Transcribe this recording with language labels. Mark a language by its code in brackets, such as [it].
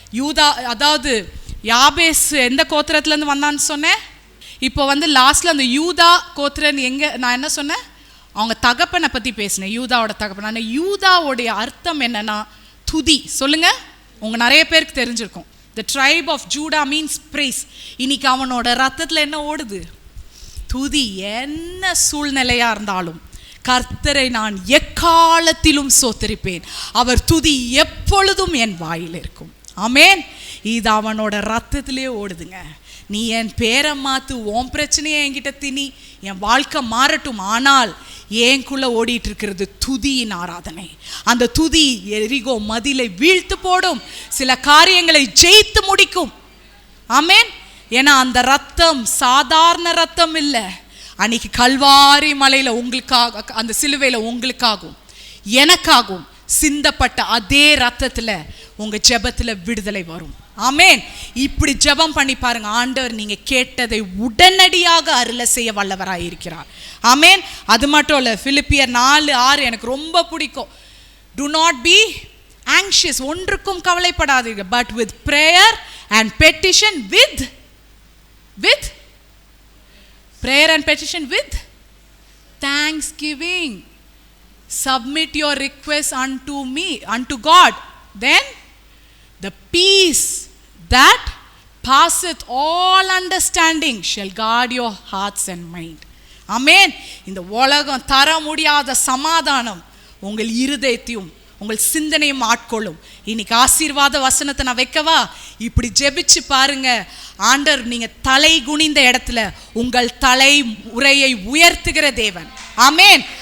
[ta] யூதா, அதாவது யாபேஸ் எந்த கோத்திரத்துலேருந்து வந்தான்னு சொன்னேன். இப்போ வந்து லாஸ்ட்டில் அந்த யூதா கோத்திரன் எங்கே, நான் என்ன சொன்னேன், அவங்க தகப்பனை பற்றி பேசினேன், யூதாவோட தகப்பன். ஆனால் யூதாவோடைய அர்த்தம் என்னன்னா துதி. சொல்லுங்கள், உங்கள் நிறைய பேருக்கு தெரிஞ்சிருக்கும். [en] The tribe of Judah means praise. [ta] இன்னைக்கு அவனோட ரத்தத்தில் என்ன ஓடுது, துதி. என்ன சூழ்நிலையாக இருந்தாலும் கர்த்தரை நான் எக்காலத்திலும் சோத்தரிப்பேன், அவர் துதி எப்பொழுதும் என் வாயில் இருக்கும். ஆமேன். இது அவனோட ரத்தத்திலே ஓடுதுங்க. நீ என் பேரை மாற்று, உன் பிரச்சனையை என்கிட்ட திணி, என் வாழ்க்கை மாறட்டும், ஆனால் ஏங்குள்ளே ஓடிட்டு இருக்கிறது துதியின் ஆராதனை. அந்த துதி எரிகோ மதிலை வீழ்த்து போடும், சில காரியங்களை ஜெயித்து முடிக்கும். ஆமேன். ஏன்னா அந்த ரத்தம் சாதாரண ரத்தம் இல்லை. அன்னைக்கு கல்வாரி மலையில் உங்களுக்காக, அந்த சிலுவையில் உங்களுக்காகவும் எனக்காகவும் சிந்தப்பட்ட அதே ரத்தத்தில் உங்கள் ஜெபத்தில் விடுதலை வரும். ஆமேன். இப்படி ஜெபம் பண்ணி பாருங்க, ஆண்டவர் நீங்கள் கேட்டதை உடனடியாக அருள செய்ய வல்லவராக இருக்கிறார். ஆமேன். அது மட்டும் இல்லை, பிலிப்பியர் 4:6 எனக்கு ரொம்ப பிடிக்கும். [en] do not be anxious, [ta] ஒன்றுக்கும் கவலைப்படாதீர்கள், [en] But with prayer and petition, with prayer and petition with thanksgiving submit your requests unto me, unto God, then the peace that passeth all understanding shall guard your hearts and mind. Amen. [ta] இந்த உலகம் தர முடியாத சமாதானம் உங்கள் இருதயத்தையும் உங்கள் சிந்தனையும் ஆட்கொள்ளும். இன்னைக்கு ஆசீர்வாத வசனத்தை நான் வைக்கவா? இப்படி ஜெபிச்சு பாருங்க, ஆண்டவர் நீங்க தலை குனிந்த இடத்துல உங்கள் தலை உரையை உயர்த்துகிற தேவன். ஆமேன்.